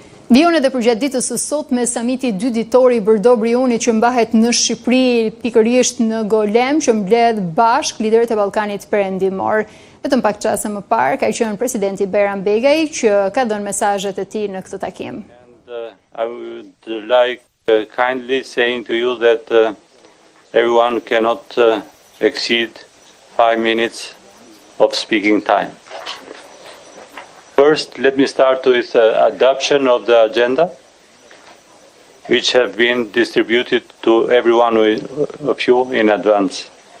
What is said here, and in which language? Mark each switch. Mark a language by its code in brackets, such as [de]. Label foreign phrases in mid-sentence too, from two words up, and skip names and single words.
[sq] Vion edhe përgjatë ditës së sotme samiti 2 ditor i Bërdo-Briunit që mbahet në Shqipëri, pikërisht në Golem, që mbledh bashk liderët e Ballkanit Perëndimor. Vetëm pak çaste më parë ka qenë presidenti Bayram Begaj që ka dhënë mesazhet e tij në këtë takim. [en] I would like kindly saying to you that everyone cannot exceed 5 minutes of speaking time. First, let me start with adoption of the agenda, which have been distributed to every one of you in advance.